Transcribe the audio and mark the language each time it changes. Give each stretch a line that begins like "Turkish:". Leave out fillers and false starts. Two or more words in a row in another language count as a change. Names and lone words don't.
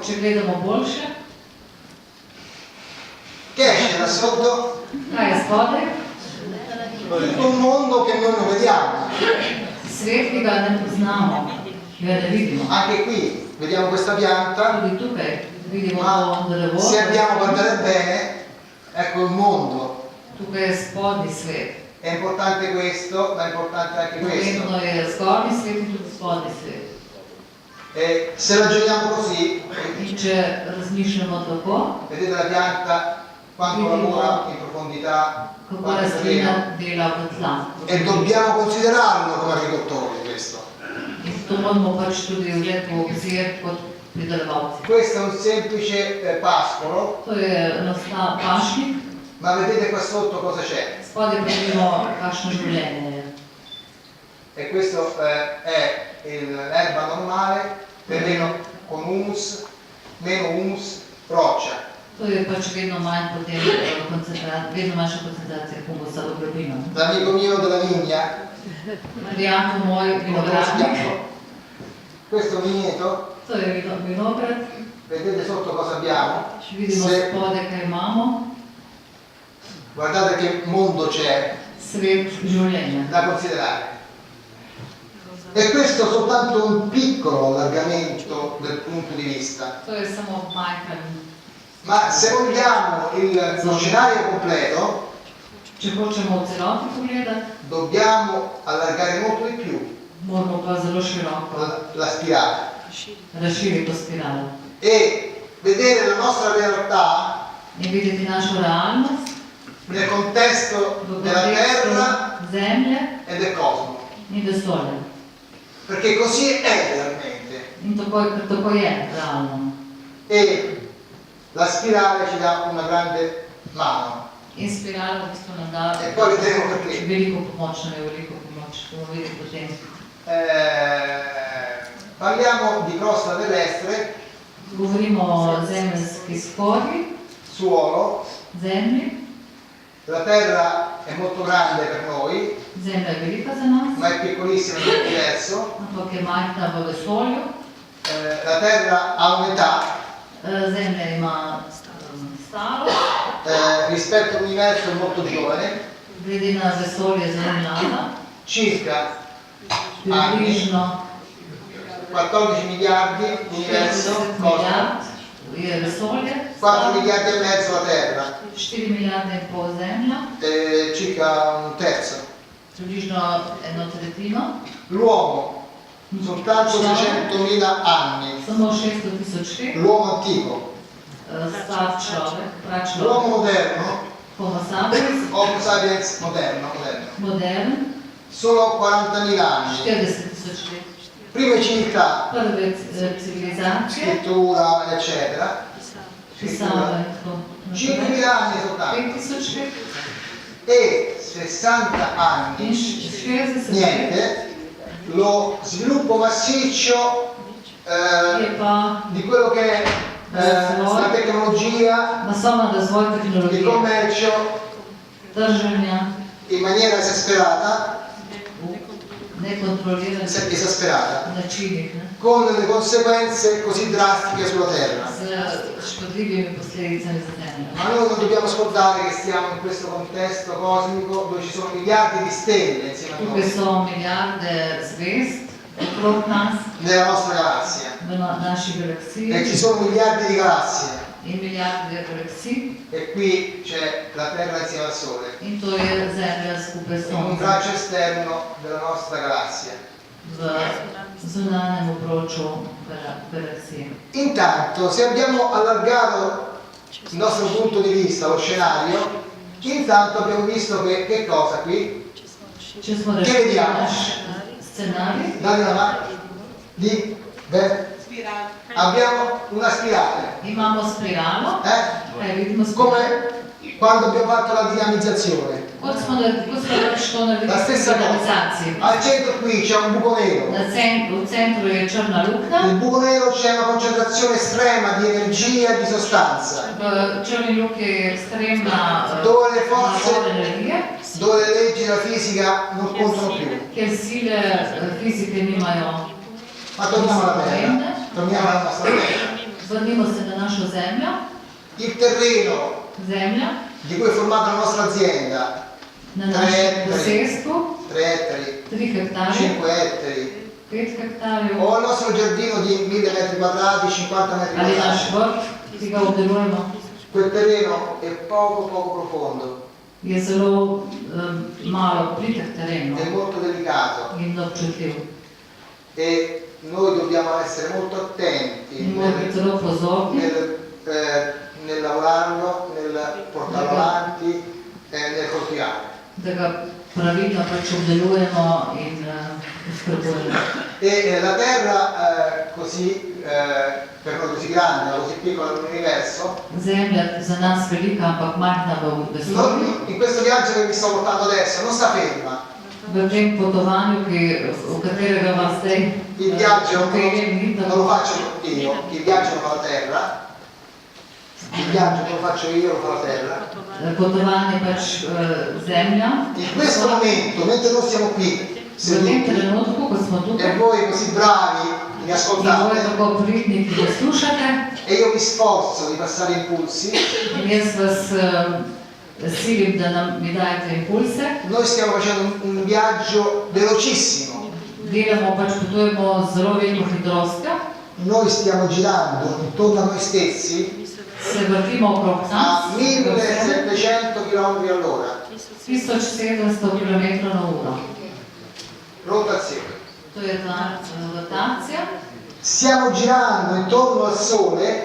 Slovenian: Če gledamo boljše,
Italian: che esce da sotto?
Slovenian: kaj je spodaj?
Italian: Tutto un mondo che noi non vediamo.
Slovenian: Svet, ki ga ne poznamo, ga ne vidimo.
Italian: Anche qui vediamo questa pianta,
Slovenian: Tudi tukaj vidimo
Italian: ma
Slovenian: to drevo,
Italian: se andiamo a guardare bene, ecco il mondo.
Slovenian: tukaj je spodnji svet.
Italian: È importante questo, ma è importante anche questo.
Slovenian: Pomembno je zgornji svet in tudi spodnji svet.
Italian: E se ragioniamo così,
Slovenian: In če razmišljamo tako,
Italian: vedete la pianta quanto lavora in profondità,
Slovenian: kako
Italian: quanto terreno,
Slovenian: rastlina dela v tla.
Italian: e dobbiamo considerarlo come agricoltori questo.
Slovenian: In to moramo pač tudi vzeti v obzir kot pridelovalci.
Italian: Questo è un semplice pascolo,
Slovenian: To je enostaven pašnik,
Italian: ma vedete qua sotto cosa c'è.
Slovenian: spodaj pa vidimo, kakšno življenje je.
Italian: E questo è l'erba normale, terreno con humus, meno humus, roccia.
Slovenian: To je pač vedno manj potem vedno manjša koncentracija humusa v globino.
Italian: L'amico mio della vigna,
Slovenian: Prijatelj moj vinogradnik,
Italian: questo vigneto,
Slovenian: to je vinograd,
Italian: vedete sotto cosa abbiamo?
Slovenian: vidimo
Italian: Se
Slovenian: spodaj, kaj imamo,
Italian: guardate che mondo c'è
Slovenian: svet življenja.
Italian: da considerare. E questo è soltanto un piccolo allargamento del punto di vista.
Slovenian: To je samo majhen.
Italian: Ma se vogliamo lo scenario completo,
Slovenian: Če hočemo v celoti pogledati,
Italian: dobbiamo allargare molto di più.
Slovenian: moramo pa zelo široko
Italian: la spirale
Slovenian: razširiti to spiralo
Italian: e vedere la nostra realtà
Slovenian: in videti našo realnost
Italian: nel contesto
Slovenian: v
Italian: della terra
Slovenian: kontekstu zemlje
Italian: e del cosmo.
Slovenian: in vesolja.
Italian: Perché così è realmente.
Slovenian: In tako je realno.
Italian: E la spirale ci dà una grande mano.
Slovenian: In spirala v bistvu nam da
Italian: E poi vedremo perché.
Slovenian: veliko pomoč, ne veliko pomoč, bomo videli potem.
Italian: Parliamo di crosta terrestre,
Slovenian: Govorimo o zemeljski skorji,
Italian: suolo.
Slovenian: zemlji.
Italian: La terra è molto grande per noi,
Slovenian: Zemlja je velika za nas,
Italian: ma è piccolissima in universo.
Slovenian: ampak je majhna v vesolju.
Italian: La terra ha un'età
Slovenian: Zemlja ima staro,
Italian: rispetto all'universo molto giovane,
Slovenian: glede na vesolje zelo mlada,
Italian: circa
Slovenian: približno
Italian: 14 miliardi l'universo, 40 cosmo,
Slovenian: milijard je vesolje,
Italian: 4 miliardi e mezzo la terra,
Slovenian: 4 milijarde in pol zemlja,
Italian: circa un terzo.
Slovenian: približno eno tretjino,
Italian: L'uomo, soltanto 600.000 anni,
Slovenian: samo 600.000 let,
Italian: l'uomo antico,
Slovenian: star človek, pračlovek,
Italian: l'uomo moderno, Homo sapiens, Homo sapiens moderno,
Slovenian: modern,
Italian: solo 40.000 anni.
Slovenian: 40.000 let.
Italian: Prime civiltà,
Slovenian: Prve civilizacije,
Italian: scrittura, eccetera,
Slovenian: pisave, tako
Italian: 5.000 anni soltanto.
Slovenian: 5.000 let
Italian: E 60
Slovenian: in
Italian: anni,
Slovenian: 60 let
Italian: niente, lo sviluppo massiccio
Slovenian: je pa
Italian: di quello che è la tecnologia,
Slovenian: masovna razvoj
Italian: il
Slovenian: tehnologije,
Italian: commercio
Slovenian: trženja,
Italian: in maniera esasperata,
Slovenian: nekontroliranih
Italian: esasperata,
Slovenian: načinih, ne?
Italian: con le conseguenze così drastiche sulla Terra.
Slovenian: Z škodljivimi posledicami za zemljo.
Italian: Ma noi non dobbiamo scordare che stiamo in questo contesto cosmico dove ci sono miliardi di stelle insieme a
Slovenian: Tukaj
Italian: noi,
Slovenian: so milijarde zvezd okrog nas,
Italian: nella nostra galassia,
Slovenian: v naši
Italian: e
Slovenian: galaksiji
Italian: ci sono miliardi di galassie,
Slovenian: in milijarde galaksij
Italian: e qui c'è la Terra insieme al Sole,
Slovenian: in to je zemlja skupaj s
Italian: in un
Slovenian: Soncem
Italian: braccio esterno della nostra galassia.
Slovenian: v zunanjem obroču galaksije.
Italian: Intanto, se abbiamo allargato il nostro punto di vista, lo scenario, intanto abbiamo visto che cosa qui?
Slovenian: Če smo
Italian: Che
Slovenian: rešili
Italian: vediamo?
Slovenian: naš scenarij,
Italian: Date una mano. Abbiamo una spirale,
Slovenian: imamo spiralo, vidimo spiralo.
Italian: come quando abbiamo fatto la dinamizzazione.
Slovenian: Kot smo pač to naredili
Italian: La
Slovenian: s
Italian: stessa cosa.
Slovenian: organizacijo.
Italian: Al centro qui c'è un buco nero.
Slovenian: V centru je črna luknja,
Italian: Nel buco nero c'è una concentrazione estrema di energia e di sostanza,
Slovenian: v črni luki je ekstremna
Italian: Dove le forze-
Slovenian: nabor energije,
Italian: dove le leggi della fisica non contano più.
Slovenian: ker sile fizike nimajo.
Italian: Ma torniamo alla Terra, torniamo alla nostra Terra.
Slovenian: Vrnimo se na našo zemljo.
Italian: Il terreno
Slovenian: Zemlja
Italian: di cui è formata la nostra azienda,
Slovenian: na 3 našem
Italian: ettari,
Slovenian: posestvu,
Italian: 3 ettari,
Slovenian: 3 hektarje,
Italian: 5 ettari,
Slovenian: 5 hektarjev,
Italian: o il nostro giardino di 1000 metri quadrati, 50 metri
Slovenian: ali naš
Italian: quadrati,
Slovenian: vrt, ki ga obdelujemo,
Italian: quel terreno è poco profondo,
Slovenian: je zelo malo plitek teren
Italian: è molto delicato
Slovenian: in občutljiv.
Italian: e noi dobbiamo essere molto attenti
Slovenian: In moramo biti zelo pozorni,
Italian: nel lavorarlo, nel portarlo avanti e nel coltivare.
Slovenian: da ga pravilno pač obdelujemo in skrbujemo.
Italian: E la Terra così, per noi così grande, ma così piccola nell'universo,
Slovenian: Zemlja za nas velika, ampak majhna v vesolju.
Italian: in questo viaggio che vi sto portando adesso non sta ferma.
Slovenian: V tem potovanju, v katerega vas zdaj
Italian: Il viaggio
Slovenian: peljem, ni
Italian: non lo
Slovenian: tako.
Italian: faccio io, il viaggio lo fa la Terra, il viaggio che lo faccio io lo fa la Terra.
Slovenian: Potovanje pač zemlja.
Italian: In questo momento, mentre noi siamo qui,
Slovenian: V tem
Italian: seduti,
Slovenian: trenutku, ko smo
Italian: e
Slovenian: tukaj,
Italian: voi così bravi mi
Slovenian: in voi
Italian: ascoltate,
Slovenian: tako pridni, ki me slušate,
Italian: e io mi sforzo di passare impulsi,
Slovenian: in jaz vas silim, da mi dajete impulse.
Italian: noi stiamo facendo un viaggio velocissimo.
Slovenian: Delamo, pač potujemo z zelo veliko hitrostjo,
Italian: Noi stiamo girando intorno a noi stessi
Slovenian: se vrtimo okrog
Italian: a
Slovenian: nas,
Italian: 1700 km all'ora.
Slovenian: 1700 km/h.
Italian: Rotazione.
Slovenian: To je ta rotacija.
Italian: Stiamo girando intorno al Sole